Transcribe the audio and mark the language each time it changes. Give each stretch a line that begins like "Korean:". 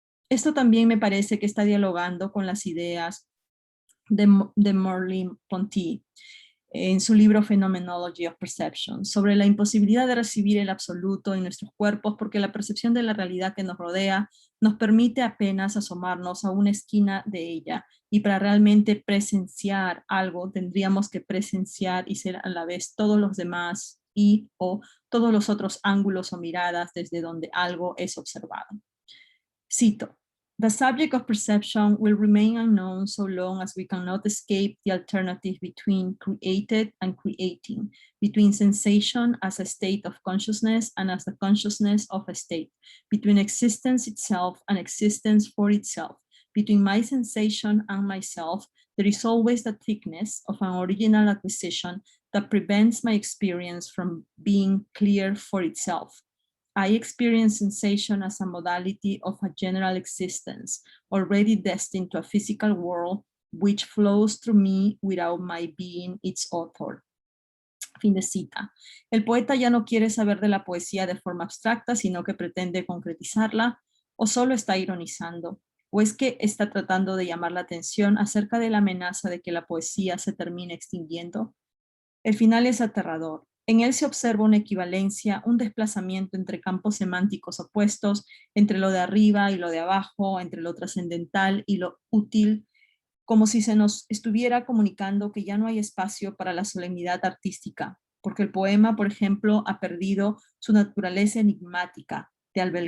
Spanish: Esto también me parece que está dialogando con las ideas de Merleau-Ponty en su libro Phenomenology of Perception, sobre la imposibilidad de recibir el absoluto en nuestros cuerpos porque la percepción de la realidad que nos rodea nos permite apenas asomarnos a una esquina de ella, y para realmente presenciar algo tendríamos que presenciar y ser a la vez todos los demás y o todos los otros ángulos o miradas desde donde algo es observado. Cito,
English: the subject of perception will remain unknown so long as we cannot escape the alternative between created and creating, between sensation as a state of consciousness and as the consciousness of a state, between existence itself and existence for itself, between my sensation and myself, there is always the thickness of an original acquisition that prevents my experience from being clear for itself. I experience sensation as a modality of a general existence, already destined to a physical world, which flows through me without my being its author.
Spanish: Fin de cita. El poeta ya no quiere saber de la poesía de forma abstracta, sino que pretende concretizarla, o solo está ironizando, o es que está tratando de llamar la atención acerca de la amenaza de que la poesía se termine extinguiendo. El final es aterrador. En él se observa una equivalencia, un desplazamiento entre campos semánticos opuestos, entre lo de arriba y lo de abajo, entre lo trascendental y lo útil, como si se nos estuviera comunicando que ya no hay espacio para la solemnidad artística, porque el poema, por ejemplo, ha perdido su naturaleza enigmática de